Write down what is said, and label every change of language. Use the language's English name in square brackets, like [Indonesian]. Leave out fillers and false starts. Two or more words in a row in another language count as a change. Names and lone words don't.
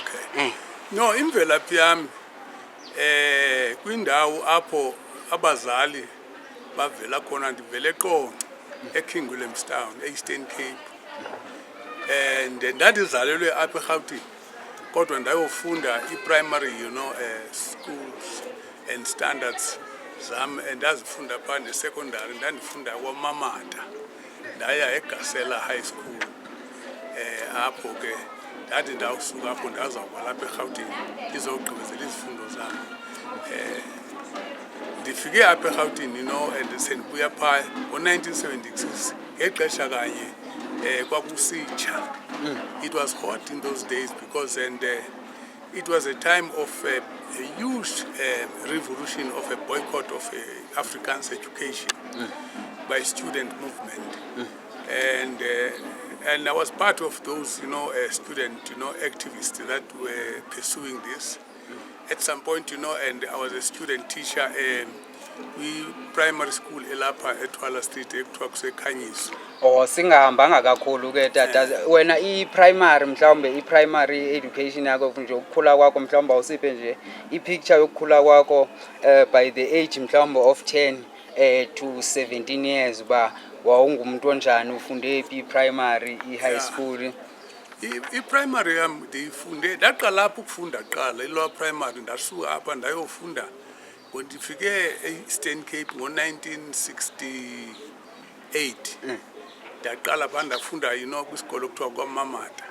[Xhosa] No, imvelaphi yami kwindawo apho abazali bavela khona, ndivele eQonce eKing Williamstown, Eastern Cape. And ndandizalelwe apha eGauteng kodwa ndayofunda i-primary [English] schools and standards [Xhosa] zam, ndazifunda pha ne-secondary ndandifunda kwaMamata. Ndaya eGasela High School. Apho ke ndathi ndawusuka apho ndazawuba lapha eGauteng ndizogqibezela izifundo zami. Ndifike apha eGauteng and sendibuya phaa ngo-1976 ngexesha kanye kwakusitsha. [English] It was hot in those days because it was a time of a huge revolution of a boycott of Afrikaans education by student movement. And I was part of those student activists that were pursuing this. At some point and I was a student teacher we primary school [Xhosa] elapha eThwala Street ekuthiwa kuseKhanyiso. Singahambanga kakhulu ke tata, wena i-primary mhlawumbe i-primary education yakho nje ukukhula kwakho mhlawumbe usiphe nje i-picture yokukhula kwakho [English] by the age [Xhosa] mhlawumbe [English] of 10 to 17 years [Xhosa] ba wawungumuntu onjani, ufunde i-primary, i-high school? I-primary yami ndiyifunde, ndaqala lapho ukufunda qala ilo primary, ndasuka apha ndayofunda ndifike e-Eastern Cape ngo-1968. Ndaqala pha ndafunda kwisikolo kuthiwa kwaMamata.